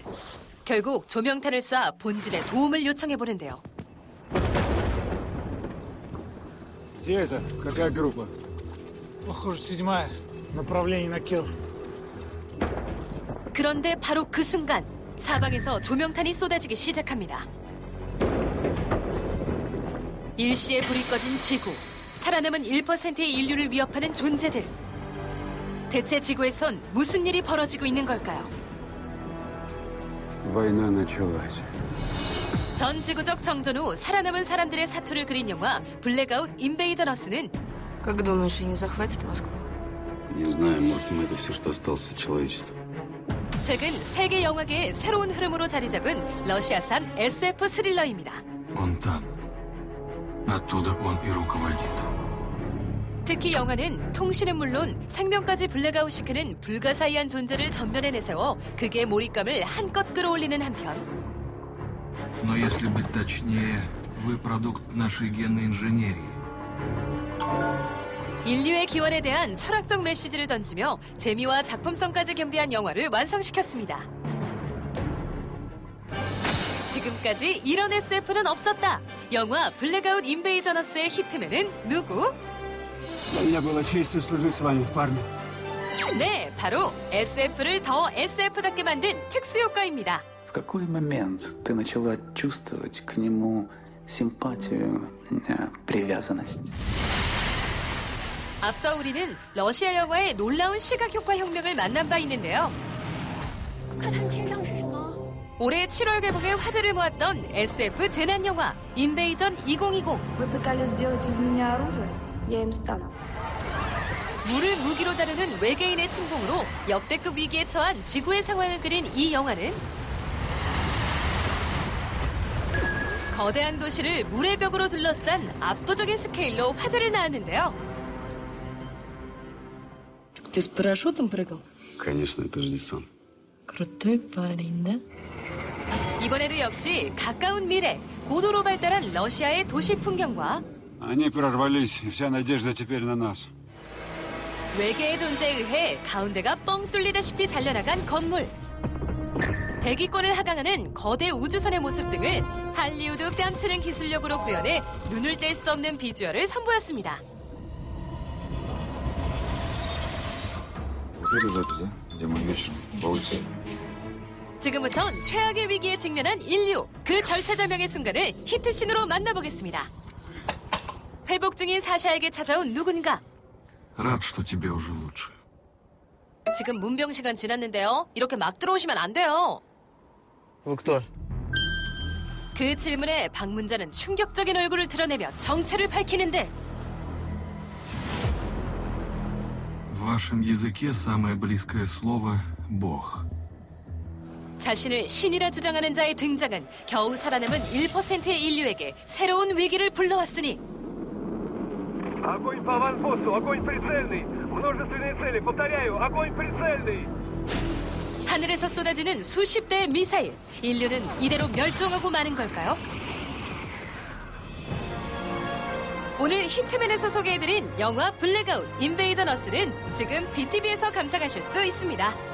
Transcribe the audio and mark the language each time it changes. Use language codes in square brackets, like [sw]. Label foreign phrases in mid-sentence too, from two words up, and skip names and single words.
[ko] 결국 조명탄을 쏴 본진에 도움을 요청해보는데요. [ru] Где это? Какая группа? Похоже, 7-я. Направление на Киров. [ko] 그런데 바로 그 순간 사방에서 조명탄이 쏟아지기 시작합니다. 일시에 불이 꺼진 지구. 살아남은 1%의 인류를 위협하는 존재들. 대체 지구에선 무슨 일이 벌어지고 있는 걸까요? [ru] Война началась. [ko] 전 지구적 정전 후 살아남은 사람들의 사투를 그린 영화 블랙아웃 인베이전 어스는 [ru] Как думаешь, они захватят Москву? Не знаю, может, мы это все, что осталось от человечества. [ko] 최근 세계 영화계의 새로운 흐름으로 자리 잡은 러시아산 SF 스릴러입니다. [ru] Он там. Оттуда он и руководит. [ko] 특히 영화는 통신은 물론 생명까지 블랙아웃시키는 불가사의한 존재를 전면에 내세워 극의 몰입감을 한껏 끌어올리는 한편 [ru] Но если быть точнее, вы продукт нашей генной инженерии. [ko] 인류의 기원에 대한 철학적 메시지를 던지며 재미와 작품성까지 겸비한 영화를 완성시켰습니다. 지금까지 이런 SF는 없었다. 영화 블랙아웃 인베이전 어스의 히트맨은 누구? [ru] Для меня была честью служить с вами, парни. [ko] 네, 바로 SF를 더 SF답게 만든 특수효과입니다. [ru] В какой момент ты начала чувствовать к нему симпатию, привязанность? [ko] 앞서 우리는 러시아 영화의 놀라운 시각효과 혁명을 만난 바 있는데요. 올해 7월 개봉에 화제를 모았던 SF 재난 영화 인베이전 2020. 물을 무기로 다루는 외계인의 침공으로 역대급 위기에 처한 지구의 상황을 그린 이 영화는 거대한 도시를 물의 벽으로 둘러싼 압도적인 스케일로 화제를 낳았는데요. [ru] Ты с парашютом прыгал? Конечно, это же десант. Крутой парень, да? [ko] 이번에도 역시 가까운 미래, 고도로 발달한 러시아의 도시 풍경과 [ru] Они прорвались, и вся надежда теперь на нас. [ko] 외계의 존재에 의해 가운데가 뻥 뚫리다시피 잘려나간 건물, 대기권을 하강하는 거대 우주선의 모습 등을 할리우드 뺨치는 기술력으로 구현해 눈을 뗄 수 없는 비주얼을 선보였습니다. 지금부턴 최악의 위기에 직면한 인류, 그 절체절명의 순간을 히트씬으로 만나보겠습니다. 회복 중인 사샤에게 찾아온 누군가. [ru] Рад, что тебе уже лучше. [ko] 지금 문병 시간 지났는데요. 이렇게 막 들어오시면 안 돼요. 그 질문에 방문자는 충격적인 얼굴을 드러내며 정체를 밝히는데 [ru] В вашем языке самое близкое слово «бог». [ko] 자신을 신이라 주장하는 자의 등장은 겨우 살아남은 1%의 인류에게 새로운 위기를 불러왔으니 [ru] Огонь по аванпосту, огонь прицельный. Множественные цели, повторяю, огонь прицельный. [ko] 하늘에서 쏟아지는 수십 대의 미사일. 인류는 이대로 멸종하고 마는 걸까요? 오늘 히트맨에서 소개해드린 영화 블랙아웃 인베이전 어스는 지금 BTV에서 감상하실 수 있습니다.